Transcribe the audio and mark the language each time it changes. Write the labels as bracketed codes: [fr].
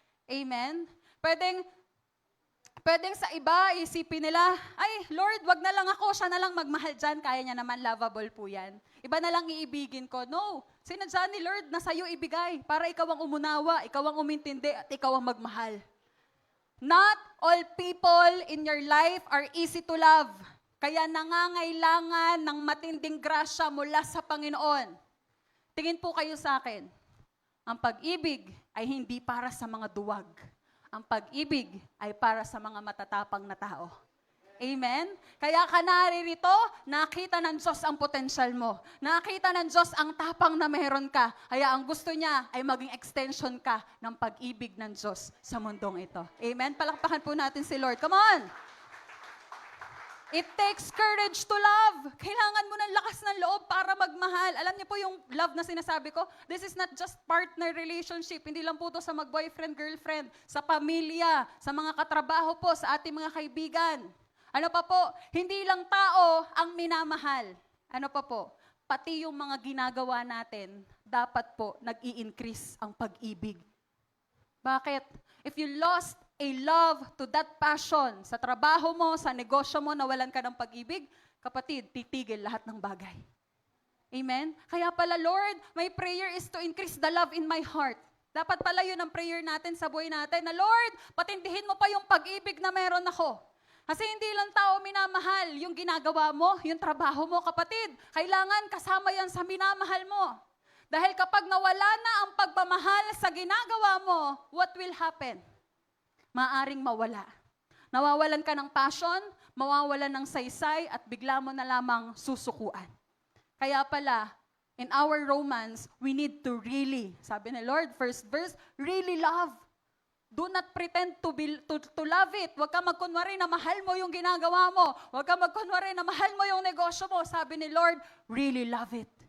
[tl] Amen? Pwedeng sa iba, isipin nila, ay, Lord, wag na lang ako, siya na lang magmahal dyan, kaya niya naman, lovable po yan. Iba na lang iibigin ko. No, sinadya ni Lord na sa'yo ibigay para ikaw ang umunawa, ikaw ang umintindi, at ikaw ang magmahal. [en] Not all people in your life are easy to love. [tl] Kaya nangangailangan ng matinding grasya mula sa Panginoon. Tingin po kayo sa akin, ang pag-ibig ay hindi para sa mga duwag. Ang pag-ibig ay para sa mga matatapang na tao. Amen? Kaya ka naririto, nakita ng Diyos ang potensyal mo. Nakita ng Diyos ang tapang na meron ka. Kaya ang gusto niya ay maging extension ka ng pag-ibig ng Diyos sa mundong ito. Amen? Palakpakan po natin si Lord. [en] Come on! It takes courage to love. [tl] Kailangan mo ng lakas ng loob para magmahal. Alam niyo po yung love na sinasabi ko? [en] This is not just partner relationship. [tl] Hindi lang po to sa mag-boyfriend, girlfriend, sa pamilya, sa mga katrabaho po, sa ating mga kaibigan. Ano pa po? Hindi lang tao ang minamahal. Ano pa po? Pati yung mga ginagawa natin, dapat po nag-i-increase ang pag-ibig. Bakit? [en] If you lost a love to that passion, [tl] sa trabaho mo, sa negosyo mo, nawalan ka ng pag-ibig, kapatid, titigil lahat ng bagay. Amen? Kaya pala, [en] Lord, my prayer is to increase the love in my heart. [tl] Dapat pala yun ang prayer natin sa buhay natin, na Lord, patindihin mo pa yung pag-ibig na meron ako. Kasi hindi lang tao minamahal, yung ginagawa mo, yung trabaho mo, kapatid, kailangan kasama yan sa minamahal mo. Dahil kapag nawala na ang pagmamahal sa ginagawa mo, [en] what will happen? [tl] Maaring mawala. Nawawalan ka ng passion, mawawalan ng saysay, at bigla mo na lamang susukuan. Kaya pala, [en] in our romance, we need to really, [tl] sabi ni [en] Lord, first verse, really love. Do not pretend to love it. [tl] Huwag ka magkunwari na mahal mo yung ginagawa mo. Huwag ka magkunwari na mahal mo yung negosyo mo. Sabi ni [en] Lord, really love it.